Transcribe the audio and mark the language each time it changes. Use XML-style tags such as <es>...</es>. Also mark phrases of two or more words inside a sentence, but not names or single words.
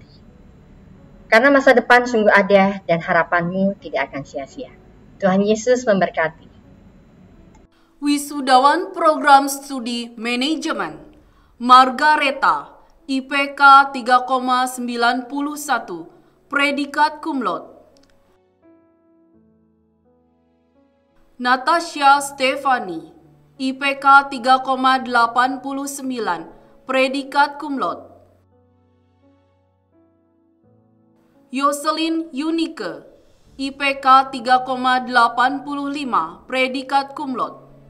<id>Karena masa depan sungguh ada dan harapanmu tidak akan sia-sia. Tuhan Yesus memberkati. Wisudawan Program Studi Manajemen Margareta, IPK 3,91, predikat cum laude. Natasha Stefani, IPK 3,89, predikat cum laude. Yoselin Yunike, IPK 3,85, predikat cum laude.</id>